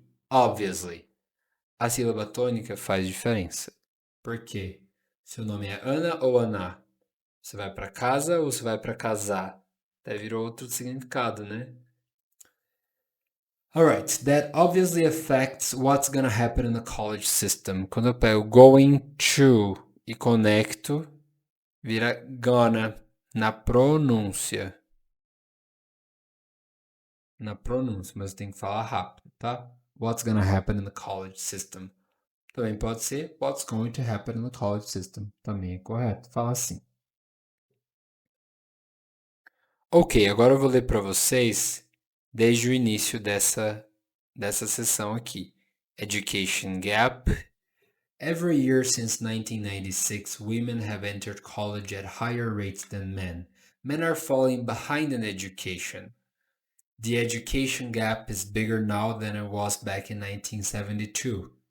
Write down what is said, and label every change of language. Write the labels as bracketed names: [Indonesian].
[English] Obviously. [Portuguese] A sílaba tônica faz diferença. Por quê? Seu nome é Ana ou Aná? Você vai para casa ou você vai para casar? Até virou outro significado, né? [English] Alright, that obviously affects what's gonna happen in the college system. [Portuguese] Quando eu pego going to e conecto, vira gonna na pronúncia. Mas tem que falar rápido, tá? [English] What's gonna happen in the college system. [Portuguese] Também pode ser [English] what's going to happen in the college system. [Portuguese] Também é correto. Fala assim. Ok, agora eu vou ler para vocês desde o início dessa sessão aqui. [English] Education gap. Every year since 1996, women have entered college at higher rates than men. Men are falling behind in education. The education gap is bigger now than it was back in 1972.